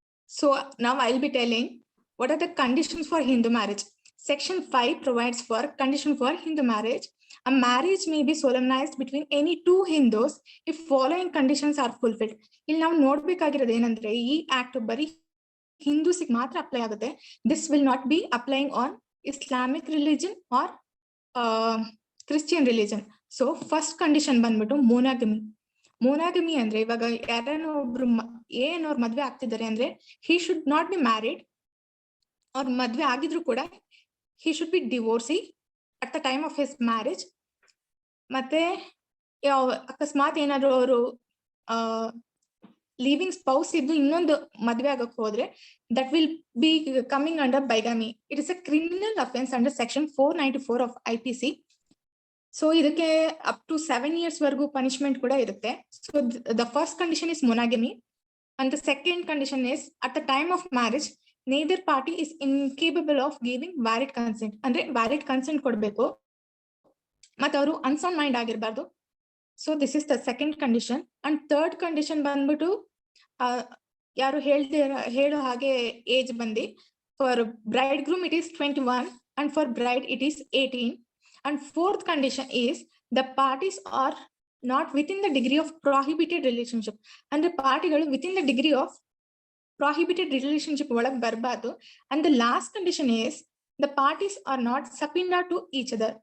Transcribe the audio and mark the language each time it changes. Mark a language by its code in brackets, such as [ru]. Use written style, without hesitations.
[en] So now I'll be telling what are the conditions for Hindu marriage. Section 5 provides for condition for Hindu marriage. A marriage may be solemnized between any two Hindus if following conditions are fulfilled. [kn] ಇಲ್ಲಿ ನಾವು ನೋಡ್ಬೇಕಾಗಿರೋದು ಏನಂದ್ರೆ ಈ act ಬರೀ ಹಿಂದೂಸಿಗೆ ಮಾತ್ರ apply ಆಗುತ್ತೆ. [en] This will not be applying on Islamic religion or Christian religion. So first condition ಬಂದ್ಬಿಟ್ಟು monogamy [kn] ಅಂದ್ರೆ ಇವಾಗ ಯಾರನ್ನ ಒಬ್ರು ಅವ್ರ ಮದ್ವೆ ಆಗ್ತಿದ್ದಾರೆ ಅಂದ್ರೆ [en] he should not be married, [kn] ಅವ್ರ ಮದ್ವೆ ಆಗಿದ್ರು ಕೂಡ [en] he should be divorcee at the time of his marriage. [kn] ಮತ್ತೆ ಅಕಸ್ಮಾತ್ ಏನಾದ್ರು ಅವರು ಲೀವಿಂಗ್ ಸ್ಪೌಸ್ ಇದ್ದು ಇನ್ನೊಂದು ಮದ್ವೆ ಆಗಕ್ ಹೋದ್ರೆ [en] That will be coming under bigamy. It is a criminal offence under section 494 of IPC. [kn] So ಇದಕ್ಕೆ ಅಪ್ ಟು 7 years ವರೆಗೂ ಪನಿಷ್ಮೆಂಟ್ ಕೂಡ ಇರುತ್ತೆ. [en] So the first condition is monogamy and the second condition is at the time of marriage neither party is incapable of giving valid consent. [kn] ಅಂದ್ರೆ valid consent ಕೊಡಬೇಕು ಮತ್ತೆ ಅವರು unsound mind ಆಗಿರಬಾರ್ದು. [en] So this is the second condition. And third condition [kn] ಬಂದ್ಬಿಟ್ಟು ಯಾರು ಹೇಳೋ ಹಾಗೆ [en] Age ಬಂದು for bridegroom it is 21 and for bride it is 18. And fourth condition is the parties are not within the degree of prohibited relationship. [kn] ಅಂದ್ರೆ ಪಾರ್ಟಿಗಳು [en] within the degree of prohibited relationship [kn] ಒಳಗೆ ಬರಬಾರ್ದು. [en] And the last condition is the parties are not subpoena to each other.